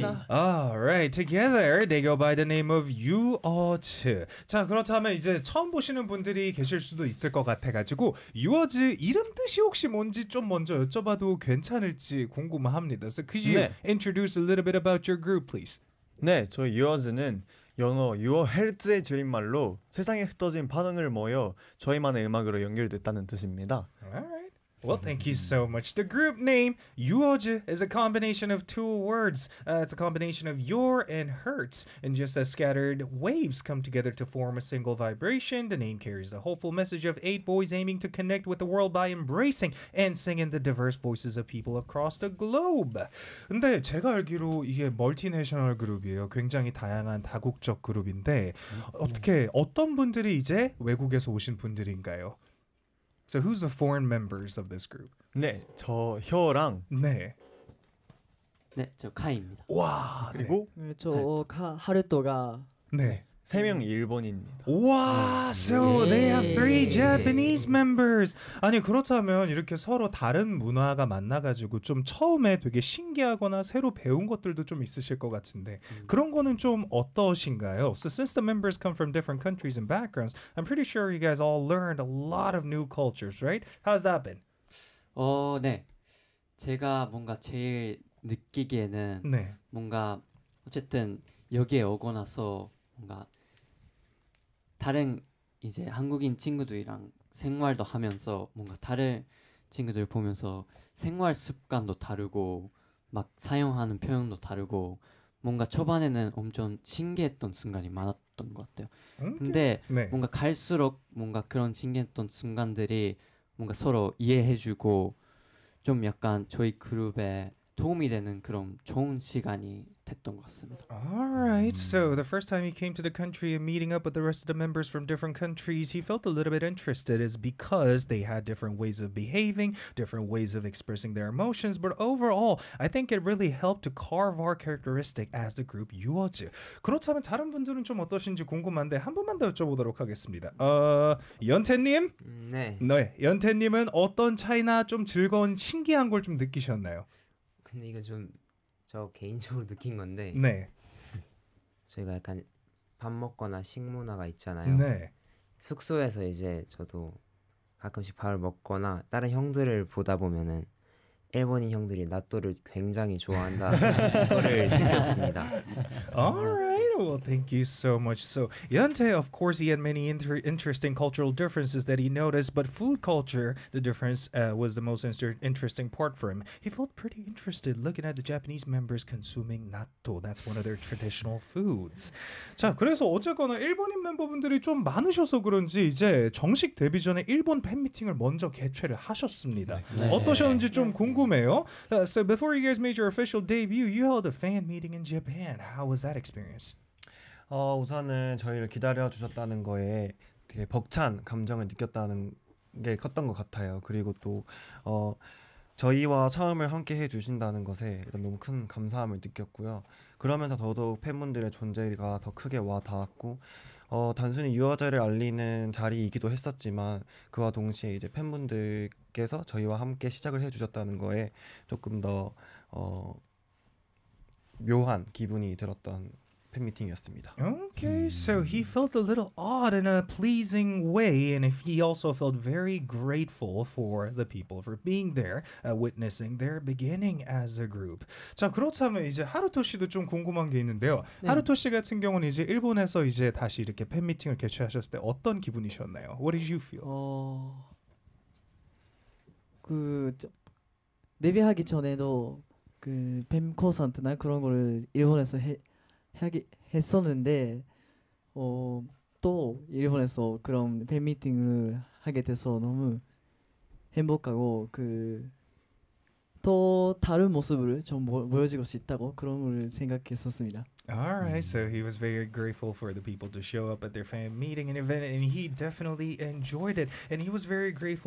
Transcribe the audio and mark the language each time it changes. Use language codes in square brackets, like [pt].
[en] Alright, together they go by the name of UOT. [ko] 자, 그렇다면 이제 처음 보시는 분들이 계실 수도 있을 것 같아가지고 UOT 이름 뜻이 혹시 뭔지 좀 먼저 여쭤봐도 괜찮을지 궁금합니다. [en] So could you [ko] 네. [en] introduce a little bit about your group, please? [ko] 네, 저희 UOT는 영어 유어 헤르츠의 줄임말로 세상에 흩어진 반응을 모여 저희만의 음악으로 연결됐다는 뜻입니다. [en] Alright. Well, thank you so much. The group name, Yuoju, is a combination of two words. It's a combination of your and hertz. And just as scattered waves come together to form a single vibration, the name carries the hopeful message of eight boys aiming to connect with the world by embracing and singing the diverse voices of people across the globe. [ko] 근데 제가 알기로 이게 멀티내셔널 그룹이에요. 굉장히 다양한 다국적 그룹인데 어떻게 어떤 분들이 이제 외국에서 오신 분들인가요? [en] So who's the foreign members of this group? [ko] 네, 저 효랑. 네. 네, 저 카이입니다. 와, 그리고 네, 저 하루토가 네. 세 명 일본인입니다. 와, 네. [en] so they have three Japanese members. [ko] 아니, 그렇다면 이렇게 서로 다른 문화가 만나 가지고 좀 처음에 되게 신기하거나 새로 배운 것들도 좀 있으실 것 같은데 그런 거는 좀 어떠신가요? [en] So since the members come from different countries and backgrounds, I'm pretty sure you guys all learned a lot of new cultures, right? How's that been? [ko] 네. 제가 뭔가 제일 느끼기에는 네. 뭔가 어쨌든 여기에 오고 나서 뭔가 다른 이제 한국인 친구들이랑 생활도 하면서 뭔가 다른 친구들 보면서 생활 습관도 다르고 막 사용하는 표현도 다르고 뭔가 초반에는 엄청 신기했던 순간이 많았던 것 같아요. 근데 네. 뭔가 갈수록 뭔가 그런 신기했던 순간들이 뭔가 서로 이해해주고 좀 약간 저희 그룹에 도움이 되는 그런 좋은 시간이 됐던 것 같습니다. [en] All right. So the first time he came to the country and meeting up with the rest of the members from different countries, he felt a little bit interested is because they had different ways of behaving, different ways of expressing their emotions. But overall, I think it really helped to carve our characteristic as the group UOT. [ko] 그렇다면 다른 분들은 좀 어떠신지 궁금한데 한 번만 더 여쭤보도록 하겠습니다. 연태님? 네. 네. 연태님은 어떤 차이나 좀 즐거운 신기한 걸 좀 느끼셨나요? 근데 이거 좀 저 개인적으로 느낀 건데 네. 저희가 약간 밥 먹거나 식문화가 있잖아요. 네. 숙소에서 이제 저도 가끔씩 밥을 먹거나 다른 형들을 보다 보면은 일본인 형들이 나또를 굉장히 좋아한다 그거를 느꼈습니다. [en] Well, thank you so much. So, Yante, of course, he had many interesting cultural differences that he noticed, but food culture, the difference was the most interesting part for him. He felt pretty interested looking at the Japanese members consuming natto. That's one of their traditional foods. [ko] 자, 그래서 어쨌거나 일본인 멤버분들이 좀 많으셔서 그런지 이제 정식 데뷔 전에 일본 팬미팅을 먼저 개최를 하셨습니다. 네. 어떠셨는지 좀 궁금해요. [en] So, before you guys made your official debut, you held a fan meeting in Japan. How was that experience? [ko] 우선은 저희를 기다려주셨다는 거에 되게 벅찬 감정을 느꼈다는 게 컸던 것 같아요. 그리고 또 저희와 처음을 함께 해주신다는 것에 일단 너무 큰 감사함을 느꼈고요. 그러면서 더더욱 팬분들의 존재가 더 크게 와닿았고 단순히 유어제를 알리는 자리이기도 했었지만 그와 동시에 이제 팬분들께서 저희와 함께 시작을 해주셨다는 거에 조금 더 묘한 기분이 들었던 팬미팅이었습니다. [en] Okay, so he felt a little odd in a pleasing way, and if he also felt very grateful for the people for being there, witnessing their beginning as a group. [ko] 자, 그렇다면 이제 하루토 씨도 좀 궁금한 게 있는데요. 네. 하루토 씨 같은 경우는 이제 일본에서 이제 다시 이렇게 팬미팅을 개최하셨을 때 어떤 기분이셨나요? [en] What did you feel? [ko] 데뷔하기 전에도 그 팬 콘서트나 그런 거를 일본에서 했었는데 또 일본에서 그런 팬미팅을 하게 돼서 너무 행복하고 그 더 다른 모습을 좀 보여주고 싶다고 그런 걸 생각했었습니다. [en] Alright, so he was very grateful for the people to show up at their fan meeting and event, and he definitely enjoyed it, and he was very grateful.